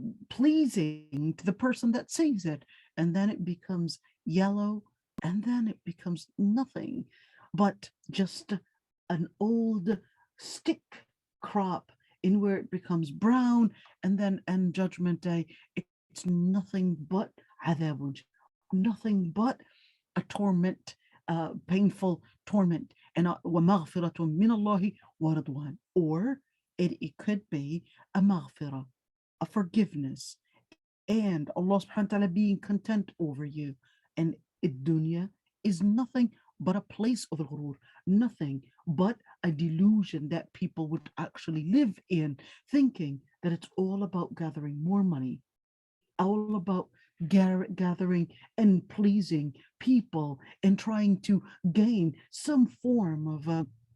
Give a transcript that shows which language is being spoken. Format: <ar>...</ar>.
<en>pleasing to the person that sees it, and then it becomes yellow, and then it becomes nothing but just an old stick crop, in where it becomes brown, and then on Judgment Day it it's nothing but adab, nothing but a torment, painful torment. And</en> <ar>وَمَغْفِرَةٌ مِّنَ اللَّهِ وَرِضْوَانٌ.</ar> <en>Or it could be a maghfirah, a forgiveness, and Allah subhanahu wa ta'ala being content over you. And dunya is nothing but a place of ghurur, nothing but a delusion that people would actually live in, thinking that it's all about gathering more money, all about gathering and pleasing people and trying to gain some form of</en>